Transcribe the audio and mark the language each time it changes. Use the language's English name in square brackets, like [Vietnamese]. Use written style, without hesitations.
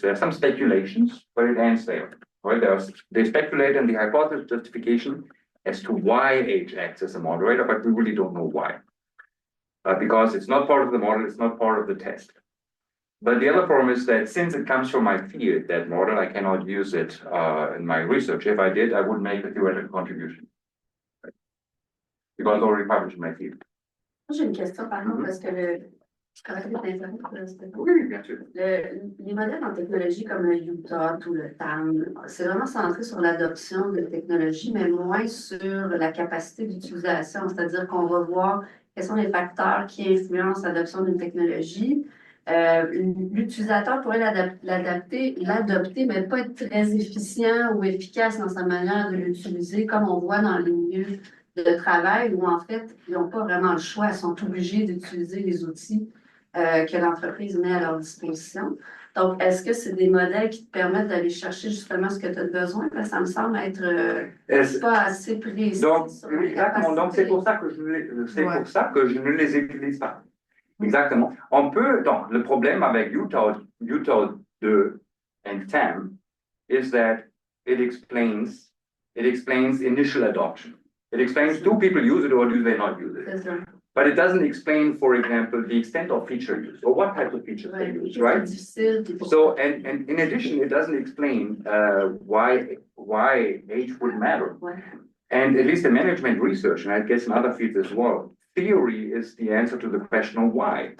[English] There are some speculations, but it ends there. Right? They speculate in the hypothesis justification as to why age acts as a moderator, but we really don't know why. Because it's not part of the model, it's not part of the test. But the other problem is that since it comes from my field, that model, I cannot use it in my research. If I did, I would make a theoretical contribution. Right? Because it's already published in my field. [French] J'ai une question, par contre, parce que je connais les Oui, bien sûr. les modèles en technologie comme le UTAUT ou le TAM, c'est vraiment centré sur l'adoption de technologies, mais moins sur la capacité d'utilisation. C'est-à-dire qu'on va voir quels sont les facteurs qui influencent l'adoption d'une technologie. L'utilisateur pourrait l'adopter, mais pas être très efficient ou efficace dans sa manière de l'utiliser, comme on voit dans les milieux de travail où, en fait, ils n'ont pas vraiment le choix, ils sont obligés d'utiliser les outils que l'entreprise met à leur disposition. Donc, est-ce que c'est des modèles qui te permettent d'aller chercher justement ce que tu as besoin? Parce que ça me semble être pas assez précis. Donc, exactement. Donc, c'est pour ça que pour ça que je ne les utilise pas. Exactement. On peut, donc, le problème avec [English] UTAU 2 and TAM is that it explains initial adoption. It explains, do people use it or do they not use it? [French] C'est ça. [English] But it doesn't explain, for example, the extent of feature use or what types of features they use, right? So, and in addition, it doesn't explain why age would matter. And at least in management research, and I guess in other fields as well, theory is the answer to the question of why.